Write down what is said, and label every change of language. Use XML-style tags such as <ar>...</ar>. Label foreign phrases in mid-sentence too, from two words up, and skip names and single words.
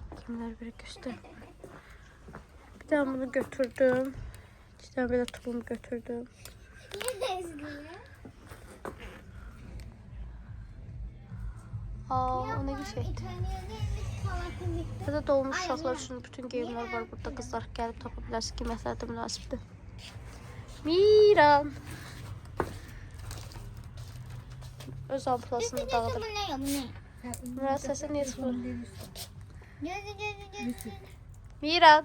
<az>Geyimlər bir göstər.</az> <tr>Bir tane bunu götürdüm. İki tane böyle tulum götürdüm. Aa, o ne bir şeydi.</tr> <az>Burada dolmuş uşaqlar üçün bütün geyimlər var burada. Qızlar gəlib tapa bilərsiniz ki, məsələdə münasibdir. Miran. Öz ampulasını dağıdır. Murat səsi niyə çıxır? Miran.</az>